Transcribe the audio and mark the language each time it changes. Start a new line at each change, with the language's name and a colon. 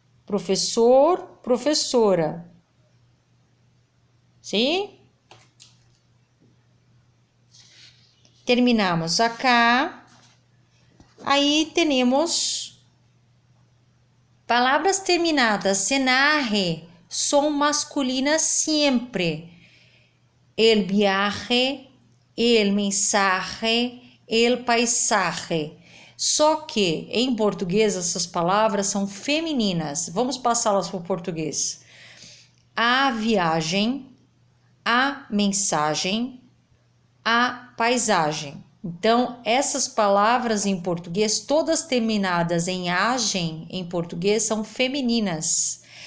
Portuguese: Professor, professora. Sim?
Spanish: Terminamos acá.
Portuguese: Aí temos palavras terminadas en arre são masculinas sempre.
Spanish: El viaje, el mensaje, el paisaje.
Portuguese: Só que em português essas palavras são femininas. Vamos passá-las para o português. A viagem, a mensagem, a paisagem. Então, essas palavras em português, todas terminadas em agem, em português, são femininas.